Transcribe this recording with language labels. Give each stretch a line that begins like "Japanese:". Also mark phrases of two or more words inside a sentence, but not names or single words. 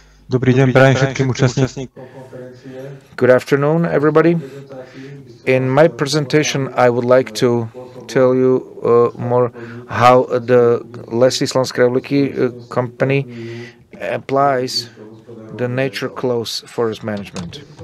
Slovak: Dobrý deň prajem všetkým účastníkom.
English: Good afternoon, everybody. In my presentation, I would like to tell you more how the Lesy Slovenskej republiky company applies the nature close forest management.